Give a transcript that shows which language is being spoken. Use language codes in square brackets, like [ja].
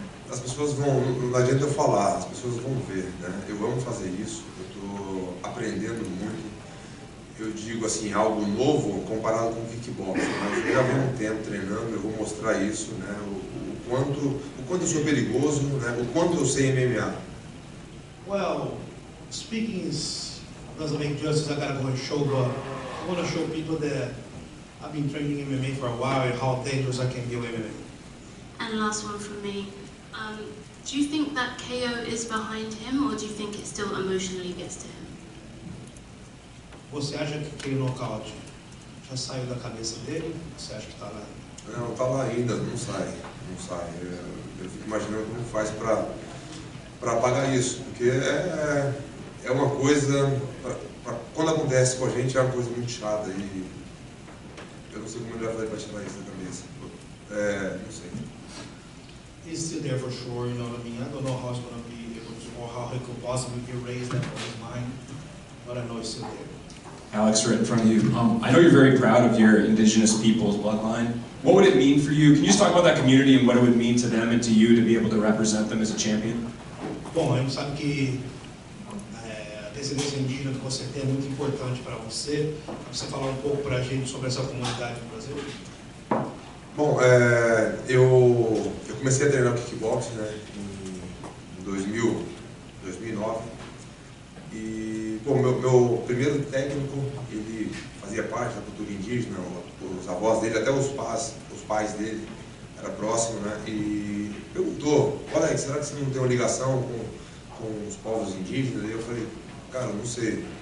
[pt] As pessoas não adianta eu falar, as pessoas vão ver, né? Eu amo fazer isso, eu estou aprendendo muito. Eu digo assim, algo novo comparado com o kickboxing, mas eu já venho um tempo treinando, eu vou mostrar isso, né? O quanto eu sou perigoso, né? O quanto eu sei MMA. [en] Well, speaking doesn't make justice. I gotta go and show, but I want to show people that I've been training MMA for a while and how dangerous I can be with MMA. And last one from me. Do you think that KO is behind him, or do you think it still emotionally gets to him? [pt] Você acha que aquele nocaute já saiu da cabeça dele? Você acha que está lá? Não, está lá ainda, não sai. Eu fico imaginando como faz para apagar isso, porque é uma coisa, quando acontece com a gente, é uma coisa muito chata e eu não sei como ele vai fazer para tirar isso da cabeça. Não sei. [en] He's still there for sure, you know what I mean? I don't know how he's going to be able to, or how he could possibly erase that from his mind, but I know he's still there. Alex, right in front of you. I know you're very proud of your indigenous people's bloodline. What would it mean for you? Can you just talk about that community and what it would mean to them and to you to be able to represent them as a champion? [pt] Bom, a gente sabe que a descendência indígena que você tem é muito importante para você. Você falar um pouco para a gente sobre essa comunidade no Brasil? Bom, eu comecei a treinar kickboxing, né, em 2009 e bom, meu primeiro técnico, ele fazia parte da cultura indígena, os avós dele, até os pais dele era próximo, né, e perguntou: olha aí, será que você não tem uma ligação com os povos indígenas? E eu falei: cara, não sei.